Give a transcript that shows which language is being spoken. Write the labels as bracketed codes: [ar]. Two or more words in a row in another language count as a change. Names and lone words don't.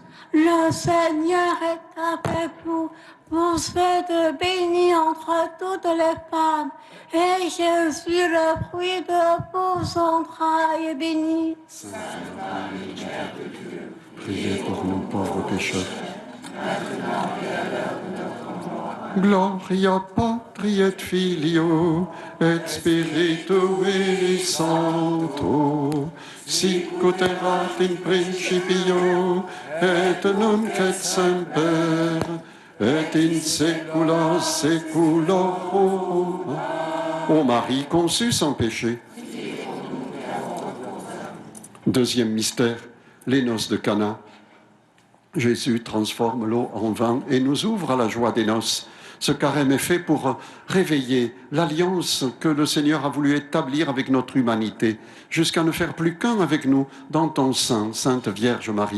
[fr] Le Seigneur est avec vous. Vous êtes bénie entre toutes les femmes, et Jésus, le fruit de vos entrailles, est béni. Sainte Marie, Mère de Dieu, priez pour nous pauvres pécheurs, maintenant et à l'heure de notre mort. [la] Gloria Patri et Filio et Spiritui Sancto, sic ut erat in principio et nunc et semper et in saecula saeculorum. [fr] Ô Marie conçue sans péché. Deuxième mystère, les noces de Cana. Jésus transforme l'eau en vin et nous ouvre à la joie des noces. Ce carême est fait pour réveiller l'alliance que le Seigneur a voulu établir avec notre humanité, jusqu'à ne faire plus qu'un avec nous dans ton sein, Sainte Vierge Marie.